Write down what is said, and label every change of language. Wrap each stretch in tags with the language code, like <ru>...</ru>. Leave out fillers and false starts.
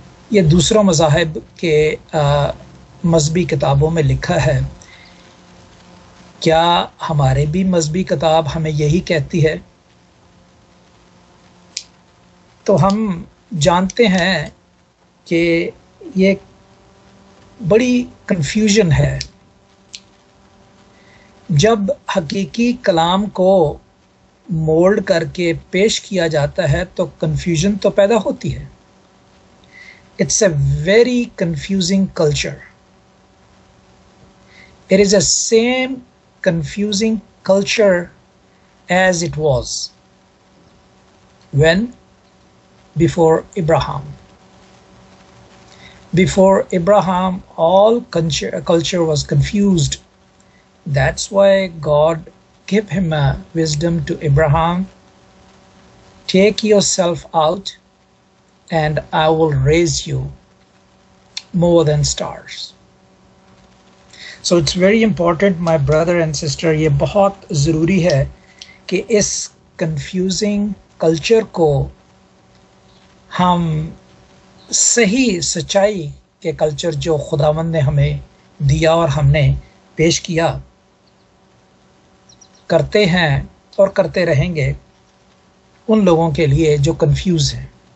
<ur>یہ دوسروں مذاہب کے مذہبی کتابوں میں لکھا ہے، کیا ہمارے بھی مذہبی کتاب ہمیں یہی کہتی ہے؟ تو ہم جانتے ہیں کہ یہ بڑی کنفیوژن ہے. جب حقیقی کلام کو مولڈ کر کے پیش کیا جاتا ہے تو کنفیوژن تو پیدا ہوتی ہے.</ur> <en>It's a very confusing culture. It is the same confusing culture as it was when before Abraham. Before Abraham, all culture was confused. That's why God gave him a wisdom to Abraham. Take yourself out and I will raise you more than stars. So it's very important, my brother and sister,</en> <ur>یہ بہت ضروری ہے کہ اس confusing culture کو ہم صحیح سچائی کے کلچر جو خداوند نے ہمیں دیا اور ہم نے پیش کیا کرتے ہیں اور کرتے رہیں گے ان لوگوں کے لیے جو کنفیوز ہیں.</ur>